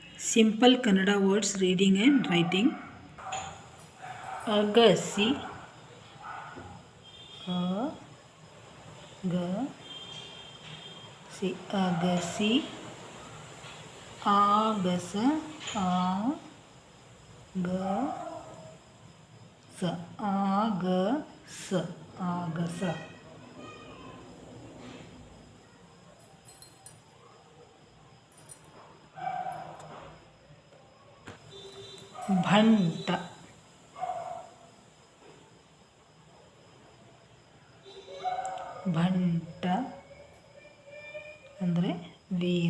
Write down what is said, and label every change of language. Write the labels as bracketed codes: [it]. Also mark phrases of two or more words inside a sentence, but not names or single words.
[en] Simple Kannada words reading and writing. [kn] ಅಗಸಿ, ಅಗಸಿ, ಅಗಸಿ, ಆಗಸ, ಆಗಸ, ಆಗಸ, ಆಗಸ. ಭಂಟ, ಭಂಟ ಅಂದರೆ ವೀರ.